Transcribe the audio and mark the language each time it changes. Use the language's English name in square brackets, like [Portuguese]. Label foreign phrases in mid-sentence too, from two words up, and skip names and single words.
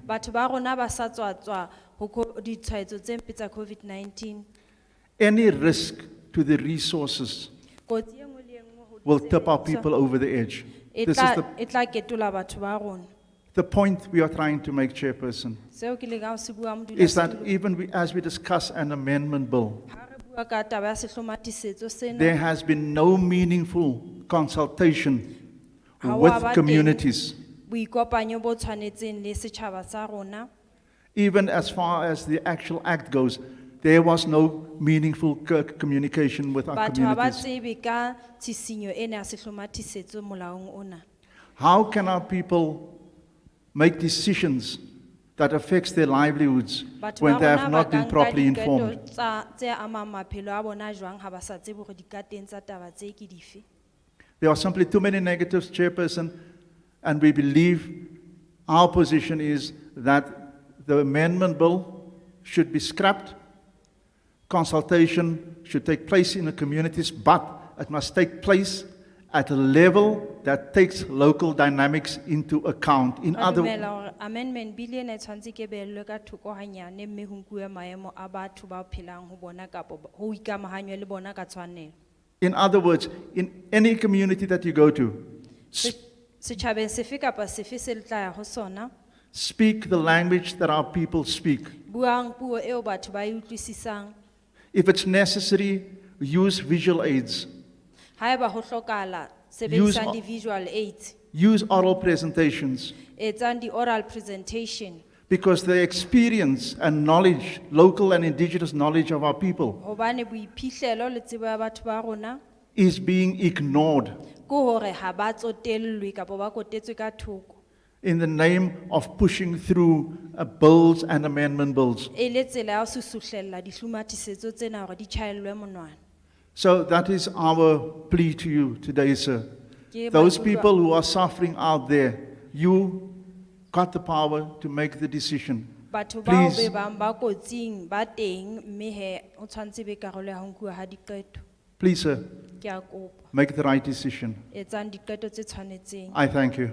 [Southern Sotho] Batho ba rona ba sa tswa ho ditshwaetso tse mpe tsa COVID-19. [English] Any risk to the resources [Southern Sotho] Kotsi e nngwe le e nngwe ho [English] will tip our people over the edge. [Southern Sotho] e [English] This is [Southern Sotho] tla ketola batho ba rona. [English] the point we are trying to make, Chairperson, [Southern Sotho] Seo ke leka ho se bua, [English] is that [Southern Sotho] modulasetulo. [English] even as we discuss an amendment bill, [Southern Sotho] Ha re bua ka taba ya sehlomathisetso sena, [English] there has been no meaningful consultation [Southern Sotho] Ha wa [English] with [Southern Sotho] ba teng [English] communities, [Southern Sotho] boikopanyo bo tshwanetseng le setjhaba sa rona. [English] even as far as the actual act goes. There was no meaningful communication with our [Southern Sotho] Batho ha ba [English] communities. [Southern Sotho] tsebe ka tshisinyo ena ya sehlomathisetso molaong ona. [English] How can our people make decisions that affects their livelihoods [Southern Sotho] Batho [English] when [Southern Sotho] ba [English] they [Southern Sotho] rona [English] have [Southern Sotho] ba [English] not [Southern Sotho] ka [English] been [Southern Sotho] nka [English] properly [Southern Sotho] diqeto [English] informed? [Southern Sotho] tse amang maphelo a bona jwang ha ba sa tsebe hore dikateng tsa taba tse ke dife. [English] There are simply too many negatives, Chairperson, and we believe our position is that the amendment bill should be scrapped. Consultation should take place in the communities, but it must take place at a level that takes local dynamics into account. In [Southern Sotho] Re [English] other [Southern Sotho] dumela hore [English] amendment bill [Southern Sotho] ena e tshwanetse ke behellwe ka thoko hanyane, mme ho nkuwe maemo a batho ba phelang ho bona kapo ho ikamahanywe le bona ka tshwanelo. [English] words, in any community that you go to, [Southern Sotho] Setjhabeng sefe kapa sefe se le tla ya ho sona, [English] speak the language that our people speak. [Southern Sotho] buang puo eo batho ba e utlwisisang. [English] If it's necessary, use visual aids, [Southern Sotho] Haeba ho hlokahala, [English] Use [Southern Sotho] sebedisang o- [English] di-visual aids, use oral presentations, [Southern Sotho] etsang di- [English] oral presentation, because the experience and knowledge, local and indigenous knowledge of our people, [Southern Sotho] hobane boiphihlelo le tsebo ya batho ba rona, [English] is being ignored [Southern Sotho] ke hore ha ba tsotellwe kapa ba kotetswe ka thoko. [English] in the name of pushing through bills and amendment bills. [Southern Sotho] E le tsela ya ho susuhlella dihlomathisetso tsena hore di tjhaellwe monwana. [English] So that is our plea to you today, sir. [Southern Sotho] Ke [English] Those [Southern Sotho] maikutlo- [English] people who are suffering out there, you got the power to make the decision. [Southern Sotho] Batho bao [English] Please. [Southern Sotho] be bang ba kotsing ba teng, mme he o tshwantse be karolo ya ho nkuwa ha diqeto. [English] Please, sir, [Southern Sotho] Ke a kopa, [English] make the right decision. [Southern Sotho] etsang diqeto tse tshwanetseng. [English] I thank you.